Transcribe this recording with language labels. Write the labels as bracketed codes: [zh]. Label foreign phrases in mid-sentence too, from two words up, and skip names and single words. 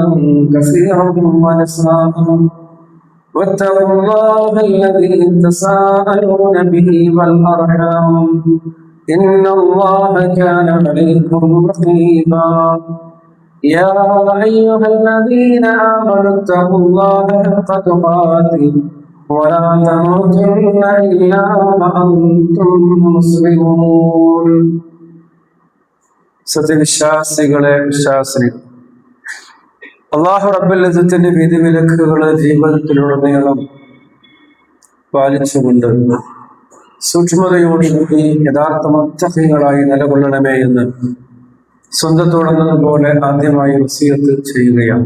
[ar] كثيرا ونساء واتقوا الله الذي تساءلون به والأرحام إن الله كان عليكم رقيبا يا أيها الذين آمنوا اتقوا الله حق تقاته ولا تموتن إلا وأنتم مسلمون [ml] സത്യവിശ്വാസികളെ വിശ്വാസിനി അല്ലാഹു റബ്ബുൽ ഇസ്സത്തിന്റെ വിധിവിലക്കുകളെ ജീവിതത്തിലുടനീളം പാലിച്ചുകൊണ്ട് സൂക്ഷ്മതയോടുകൂടി യഥാർത്ഥ മുത്തഖീങ്ങളായി നിലകൊള്ളണമേ എന്ന് സ്വന്തത്തോടെന്നതുപോലെ ആദ്യമായി വസിയത്ത് ചെയ്യുകയാണ്.